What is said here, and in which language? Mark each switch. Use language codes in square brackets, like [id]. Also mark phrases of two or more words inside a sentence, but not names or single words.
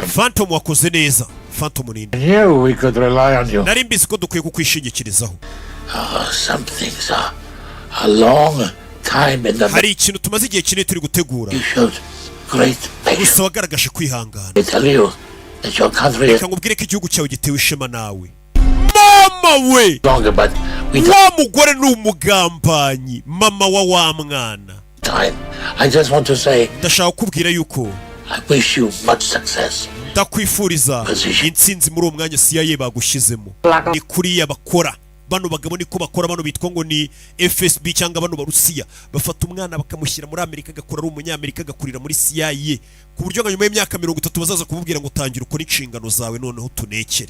[rw] Phantom wakoze neza. Phantom nini? [en] I knew we could rely on you. [rw] Nari mbizi ko dukwiye kukwishingikirizaho. [en] Some things are a long time in the. [rw] Hari ikintu tumaze igihe kinini turi gutegura. [en] You showed great patience. [rw] Gusa wagaragaje kwihangana. [en] I tell you that your country is. [rw] Reka nkubwire ko igihugu cyawe gitewe ishema nawe. Mama we! [en] Longer, but we [rw] wa mugore ni umugambanyi. Mama wa mwana. [en] Time. I just want to say. [rw] Ndashaka kubwira yuko. [en] I wish you much success. [rw] Ndakwifuriza intsinzi muri uwo mwanya CIA bagushyizemo. Ni kuriya bakora. Bano bagabo niko bakora, bano bitwa ngo ni FSB cyangwa bano barusiya. Bafata umwana bakamushyira muri Amerika agakora ari umunyamerika agakurira muri CIA. Ku buryo ngo nyuma y'imyaka 30 bazaza kumubwira ngo tangira ukora inshingano zawe noneho tunekere.